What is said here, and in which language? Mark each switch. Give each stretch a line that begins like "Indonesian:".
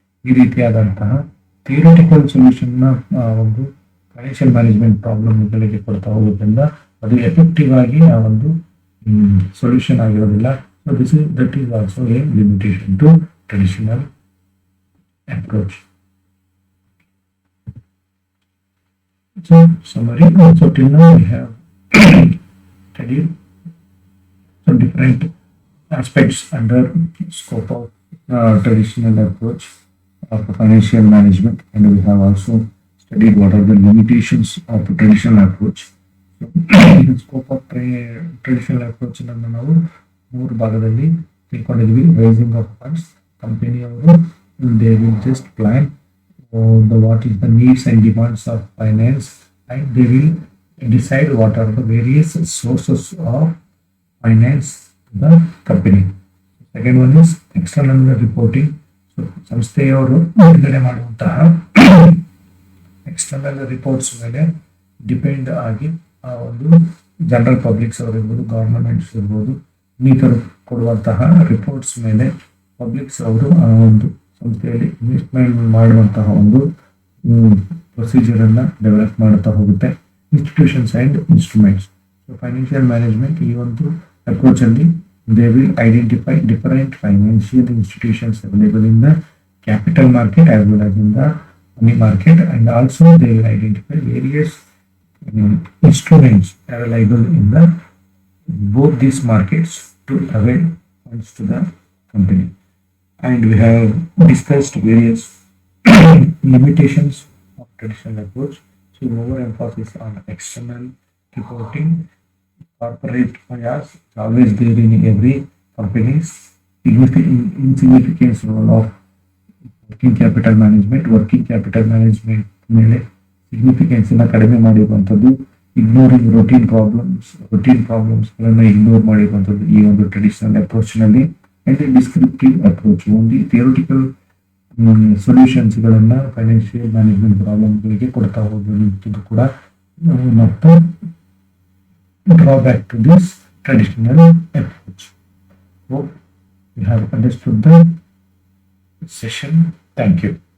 Kannada: ಈ ರೀತಿಯಾದಂತಹ theoretical solution ನ ಒಂದು ಫೈನಾನ್ಷಿಯಲ್ ಮ್ಯಾನೇಜ್ಮೆಂಟ್ ಪ್ರಾಬ್ಲಮ್ಗಳಿಗೆ ಕೊಡ್ತಾ ಹೋಗೋದ್ರಿಂದ ಅದು ಎಫೆಕ್ಟಿವ್ ಆಗಿ ಆ ಒಂದು ಸೊಲ್ಯೂಷನ್ ಆಗಿರೋದಿಲ್ಲ.
English: So that is also a limitation to traditional approach. So summary. So till now we have studied some different aspects under scope of traditional approach of financial management, and we have also studied what are the limitations of the traditional approach. So the scope of traditional approach
Kannada: ಅನ್ನು ನಾವು ಮೂರು ಭಾಗದಲ್ಲಿ ತಿಳ್ಕೊಂಡಿದ್ವಿ.
English: raising of funds,
Kannada: company ಅವರು
English: they will just plan what is the needs and demands of finance, and they will decide what are the various sources of finance to the company. Second one is external reporting.
Kannada: So ಸಂಸ್ಥೆಯವರು ಬಿಡುಗಡೆ ಮಾಡುವಂತಹ external reports ಮೇಲೆ depend ಆಗಿ ಆ ಒಂದು general publics ಅವರು ಇರ್ಬೋದು, governments ಇರ್ಬೋದು, ಇನ್ನಿತರು ಕೊಡುವಂತಹ ರಿಪೋರ್ಟ್ಸ್ ಮೇಲೆ ಪಬ್ಲಿಕ್ಸ್ ಅವರು ಆ ಒಂದು ಸಂಸ್ಥೆಯಲ್ಲಿ ಇನ್ವೆಸ್ಟ್ಮೆಂಟ್ ಮಾಡುವಂತಹ ಒಂದು ಪ್ರೊಸೀಜರ್ ಅನ್ನ ಡೆವಲಪ್ ಮಾಡ್ತಾ ಹೋಗುತ್ತೆ.
English: Institutions and instruments. So financial management
Kannada: ಈ ಒಂದು ಅಪ್ರೋಚ್ ಅಲ್ಲಿ
English: they will identify different financial institutions available in the capital market as well as in the money market, and also they will identify various instruments available in the both these markets to avail funds to the company. And we have discussed various limitations of traditional approach. So more emphasis on external reporting, corporate bias is always there in every company's insignificance role of
Kannada: working capital management ಮೇಲೆ significance ಅನ್ನ ಕಡಿಮೆ ಮಾಡಿರುವಂಥದ್ದು, ignoring routine ಪ್ರಾಬ್ಲಮ್ಸ್ಗಳನ್ನು ignore ಮಾಡಿರುವಂಥದ್ದು ಈ ಒಂದು traditional approach ನಲ್ಲಿ. And descriptive approach only theoretical ಸೊಲ್ಯೂಷನ್ಸ್ಗಳನ್ನ financial management ಪ್ರಾಬ್ಲಮ್ಗಳಿಗೆ ಕೊಡ್ತಾ ಹೋಗುವಂಥದ್ದು ಕೂಡ ಮತ್ತು
English: Drawback to this traditional approach. Hope you have understood the session. Thank you.